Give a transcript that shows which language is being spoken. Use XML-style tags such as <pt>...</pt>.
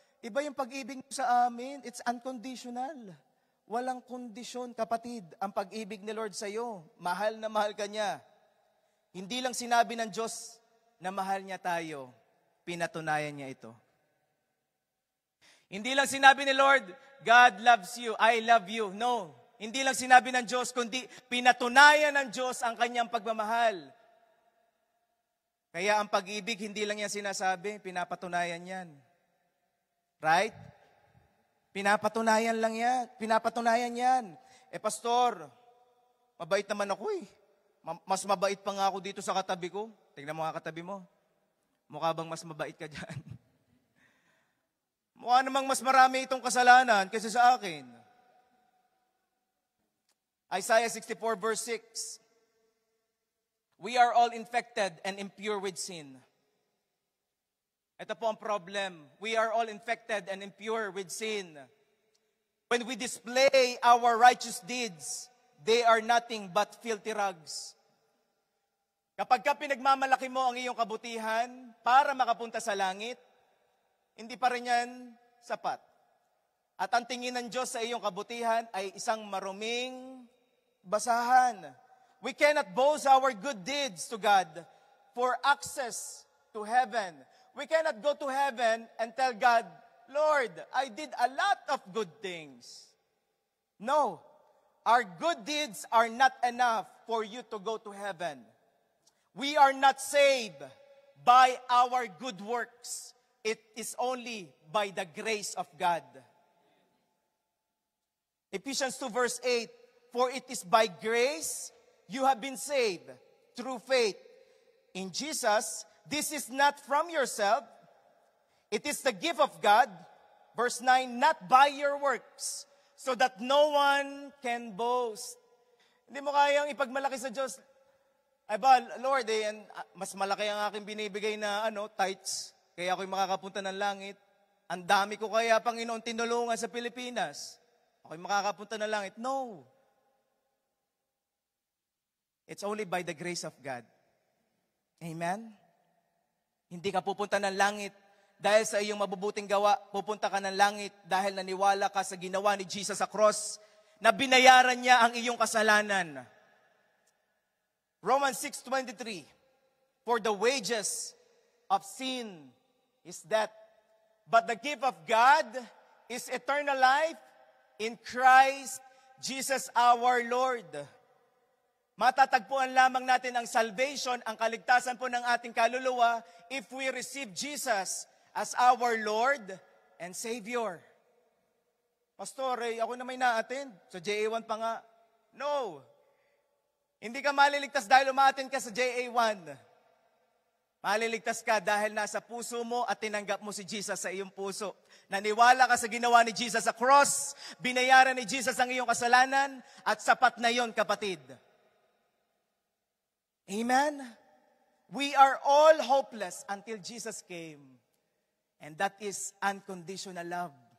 <tl>Iba yung pag-ibig niyo sa amin.</tl> <en>It's unconditional.</en> <tl>Walang kondisyon, kapatid, ang pag-ibig ni Lord sa iyo. Mahal na mahal ka niya. Hindi lang sinabi ng Diyos na mahal niya tayo. Pinatunayan niya ito. Hindi lang sinabi ni Lord,</tl> <en>God loves you, I love you. No.</en> <tl>Hindi lang sinabi ng Diyos, kundi pinatunayan ng Diyos ang kanyang pagmamahal. Kaya ang pag-ibig, hindi lang yan sinasabi, pinapatunayan yan. Right? Pinapatunayan lang yan. Pinapatunayan yan. Pastor, mabait naman ako eh. Mas mabait pa nga ako dito sa katabi ko. Tingnan mo nga katabi mo. Mukha bang mas mabait ka dyan? Mukha namang mas marami itong kasalanan kaysa sa akin.</tl> <en>Isaiah 64 verse 6. We are all infected and impure with sin.</en> <tl>Ito po ang problem.</tl> <en>We are all infected and impure with sin. When we display our righteous deeds, they are nothing but filthy rags.</en> <tl>Kapag ka pinagmamalaki mo ang iyong kabutihan para makapunta sa langit, hindi pa rin yan sapat. At ang tingin ng Diyos sa iyong kabutihan ay isang maruming basahan.</tl> <en>We cannot boast our good deeds to God for access to heaven. We cannot go to heaven and tell God, Lord, I did a lot of good things. No, our good deeds are not enough for you to go to heaven. We are not saved by our good works. It is only by the grace of God. Ephesians 2 verse 8, for it is by grace you have been saved through faith in Jesus. This is not from yourself. It is the gift of God. Verse 9, not by your works, so that no one can boast.</en> <tl>Hindi mo kayang ipagmalaki sa Diyos. Ay ba, Lord, mas malaki ang aking binibigay na tithes, kaya ako'y makakapunta ng langit. Ang dami ko kaya, Panginoon, tinulungan sa Pilipinas. Ako'y makakapunta ng langit.</tl> <en>No. It's only by the grace of God. Amen?</en> <tl>Hindi ka pupunta ng langit dahil sa iyong mabubuting gawa. Pupunta ka ng langit dahil naniwala ka sa ginawa ni Jesus sa cross na binayaran niya ang iyong kasalanan.</tl> <en>Romans 6:23, for the wages of sin is death, but the gift of God is eternal life in Christ Jesus our Lord.</en> <tl>Matatagpuan lamang natin ang salvation, ang kaligtasan po ng ating kaluluwa</tl> <en>if we receive Jesus as our Lord and Savior.</en> <tl>Pastor, ako na may na-attend. Sa JA1 pa nga. No. Hindi ka maliligtas dahil umaattend ka sa JA1. Maliligtas ka dahil nasa puso mo at tinanggap mo si Jesus sa iyong puso. Naniwala ka sa ginawa ni Jesus sa cross, binayaran ni Jesus ang iyong kasalanan, at sapat na yon, kapatid. Amen?</tl> <en>We are all hopeless until Jesus came. And that is unconditional love.</en>